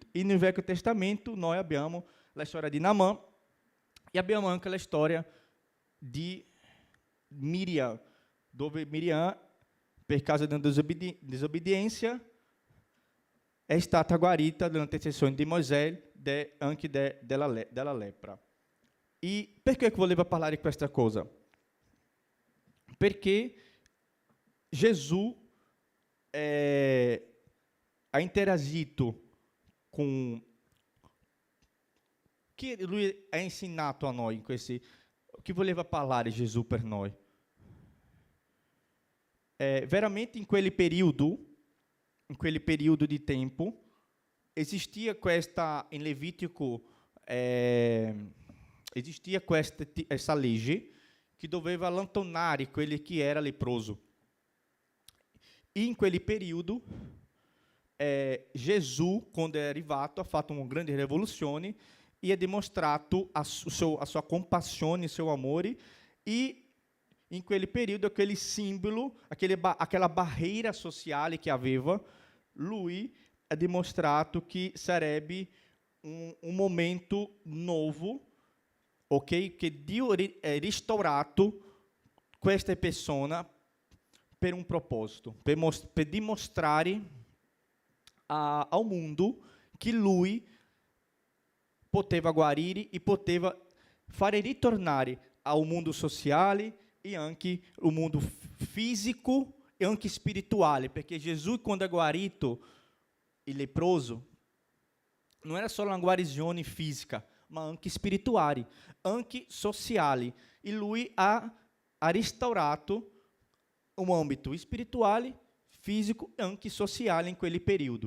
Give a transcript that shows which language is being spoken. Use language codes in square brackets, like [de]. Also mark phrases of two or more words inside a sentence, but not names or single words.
[it] E no Velho Testamento noi abbiamo la storia di Naamã e abbiamo anche la storia di Miriam, dove Miriam, per [pt] causa da desobediência, [it] è stata guarita dalla intercessione di Mosè anche della lepra. E perché volevo parlare di questa cosa? Perché Gesù ha [pt] interagido com que [it] lui ha insegnato a noi in questi, che voleva parlare Gesù per noi. Veramente in quel periodo di tempo existia questa in Levitico [pt] existia essa [it] legge che doveva allontanare quelli che era leproso. E in quel periodo Gesù, quando è arrivato, ha fatto una grande rivoluzione e ha dimostrato a sua compassione, il suo amore, e in quel periodo [pt] aquele simbolo, aquela barreira [it] sociale che aveva, lui ha dimostrato che sarebbe un momento nuovo, ok? Che Dio ha restaurato questa persona per un proposito, per dimostrare ao mundo che lui poteva guarire e poteva fare ritornare [pt] ao mundo [it] sociale e anche [pt] o mundo [it] fisico e anche spirituale, perché Gesù, quando è guarito il leproso, non era solo una guarigione fisica, ma anche spirituale, anche sociale. E lui ha restaurato un ambito spirituale, fisico e anche sociale in quel periodo.